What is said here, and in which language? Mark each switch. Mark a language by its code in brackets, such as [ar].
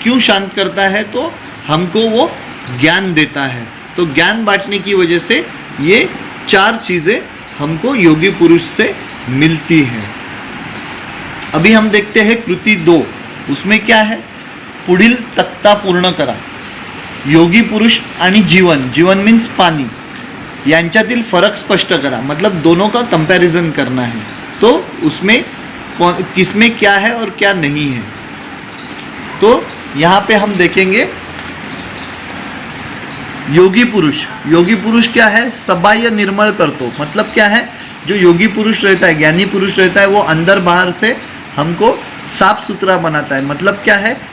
[hi] क्यों शांत करता है? तो हमको वो ज्ञान देता है। तो ज्ञान बांटने की वजह से ये 4 चीज़ें हमको योगी पुरुष से मिलती हैं। अभी हम देखते हैं कृती 2, उसमें क्या है? [mr] पुढील तक्ता पूर्ण करा। योगी पुरुष आणि जीवन, जीवन मीन्स पानी, यांच्यातील फरक स्पष्ट करा, [hi] मतलब दोनों का कंपैरिजन करना है। तो उसमें किसमें क्या है और क्या नहीं है। तो यहाँ पे हम देखेंगे योगी पुरुष। योगी पुरुष क्या है? [mr] सबाह्य निर्मल करतो, [hi] मतलब क्या है? जो योगी पुरुष रहता है, ज्ञानी पुरुष रहता है, वो अंदर बाहर से हमको साफ सुथरा बनाता है। मतलब क्या है?